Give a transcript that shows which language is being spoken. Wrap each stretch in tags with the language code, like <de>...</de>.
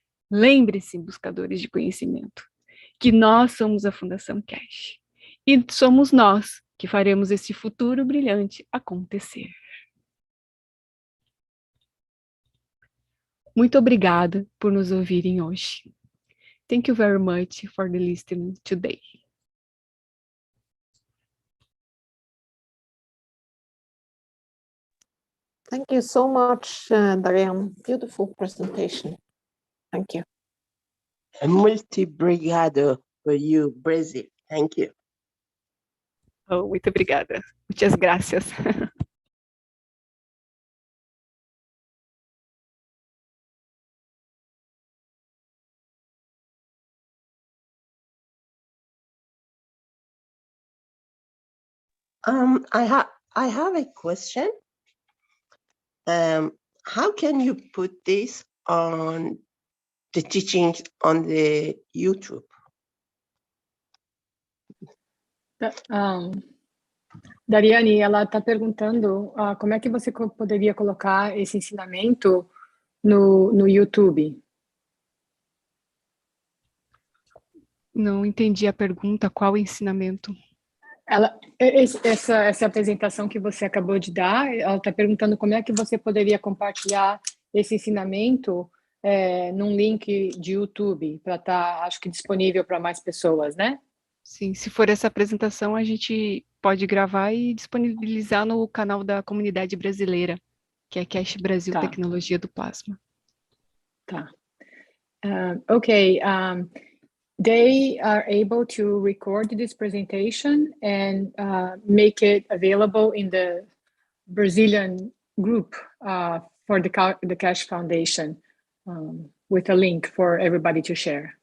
<pt>Lembre-se, buscadores de conhecimento, que nós somos a Fundação Keshe e somos nós que faremos esse futuro brilhante acontecer. Muito obrigada por nos ouvirem hoje.</pt> <en>Thank you very much for the listening today. Thank you so much, Darian. Beautiful presentation. Thank you.</en> <pt>Multi-obrigado</pt> <en>for you, Brazil. Thank you.</en> <pt>Oh, muito obrigada.</pt> <es>Muitas gracias.</es> <en>I have a question. How can you put this on the teachings on the YouTube?</en> <pt>Dariane, ela está perguntando como é que você poderia colocar esse ensinamento no YouTube. Não entendi a pergunta, qual ensinamento? Essa apresentação que você acabou de dar, ela está perguntando como é que você poderia compartilhar esse ensinamento num link de YouTube, para estar, acho que, disponível para mais pessoas, né? Sim, se for essa apresentação, a gente pode gravar e disponibilizar no canal da comunidade brasileira, que é Keshe Brasil Tecnologia do Plasma. Tá. Okay.</pt> <en>They are able to record this presentation and make it available in the Brazilian group for the Keshe Foundation with a link for everybody to share.</en>